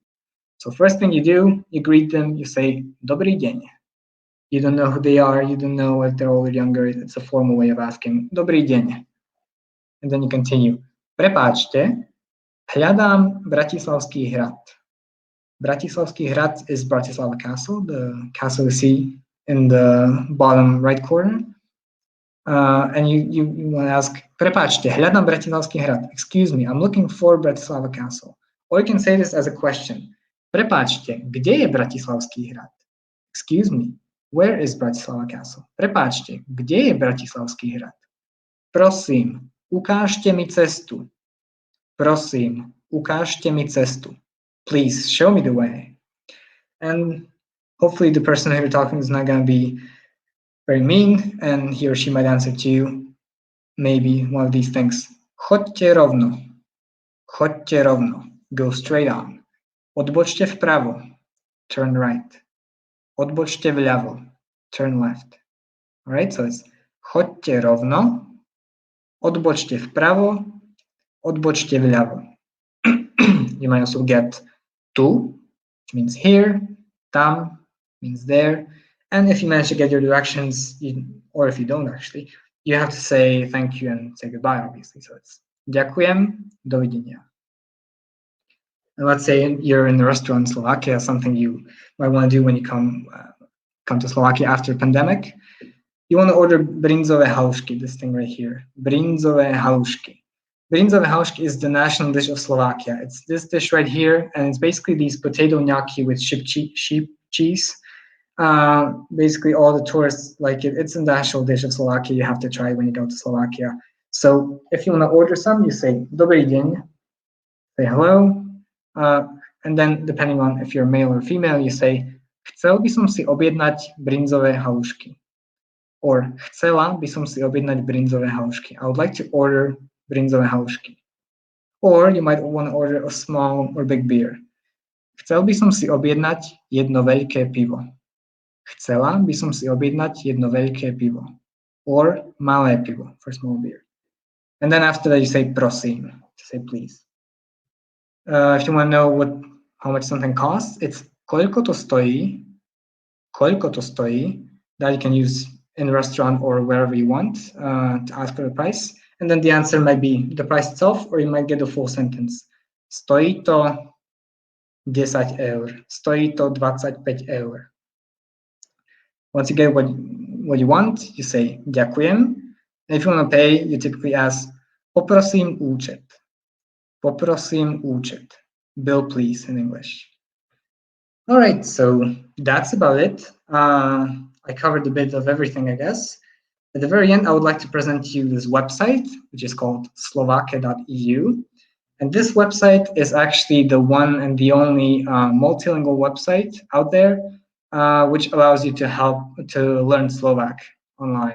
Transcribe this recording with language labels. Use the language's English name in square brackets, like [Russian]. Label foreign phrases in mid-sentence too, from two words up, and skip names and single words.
[English] So first thing you do, you greet them, you say, [Slovak] Dobrý deň. [English] You don't know who they are, you don't know if they're old or younger. It's a formal way of asking, Dobrý deň. And then you continue, [Slovak] Prepáčte, hľadám Bratislavský hrad. [English] Bratislavský hrad is Bratislava Castle, the castle you see in the bottom right corner. And you want to ask, [Slovak] Prepáčte, hľadám Bratislavský hrad. [English] Excuse me, I'm looking for Bratislava Castle. Or you can say this as a question. [Slovak] Prepáčte, kde je Bratislavský hrad? [English] Excuse me, where is Bratislava Castle? [Slovak] Prepáčte, kde je Bratislavský hrad? Prosím, ukážte mi cestu. Prosím, ukážte mi cestu. [English] Please, show me the way. And hopefully the person who you're talking is not going to be very mean, and he or she might answer to you maybe one of these things. [Slovak] Choďte rovno. Choďte rovno. [English] Go straight on. [Slovak] Odbočte vpravo. [English] Turn right. [Slovak] Odbočte vľavo. [English] Turn left. All right, so it's [Slovak] choďte rovno. Odbočte vpravo. Odbočte vľavo. [English] You might also get tu, which means here. Tam means there. And if you manage to get your directions, or if you don't actually, you have to say thank you and say goodbye, obviously. So it's [Slovak] ďakujem, dovidenia. [English] And let's say you're in a restaurant in Slovakia, something you might want to do when you come to Slovakia after the pandemic. You want to order [Slovak] brinzové haušky, [English] this thing right here. [Slovak] Brinzové haušky. Brinzové haušky [English] is the national dish of Slovakia. It's this dish right here, and it's basically these potato gnocchi with sheep cheese. Basically, all the tourists like it. It's a national dish of Slovakia. You have to try it when you go to Slovakia. So if you want to order some, you say [Slovak] Dobrý deň, [English] say hello, and then depending on if you're male or female, you say [Slovak] Chcel by som si objednať brinzové haušky. Or chcela by som si objednať brinzové haušky. [English] I would like to order [Slovak] brinzové haušky. [English] Or you might want to order a small or big beer. [Slovak] Chcel by som si objednať jedno veľké pivo. Chcela by som si objednať jedno veľké pivo. [English] Or [Slovak] malé pivo [English] for small beer. And then after that you say prosím, to say please. If you want to know how much something costs, it's [Slovak] koľko to stojí. Koľko to stojí. [English] That you can use in a restaurant or wherever you want to ask for the price. And then the answer might be the price itself, or you might get the full sentence. [Slovak] Stojí to 10 eur. Stojí to 25 eur. [English] Once you get what you want, you say ďakujem. And if you want to pay, you typically ask [Slovak] poprosím účet. Poprosím účet. [English] Bill, please, in English. All right, so that's about it. I covered a bit of everything, I guess. At the very end, I would like to present to you this website, which is called slovakia.eu. And this website is actually the one and the only multilingual website out there, which allows you to learn Slovak online.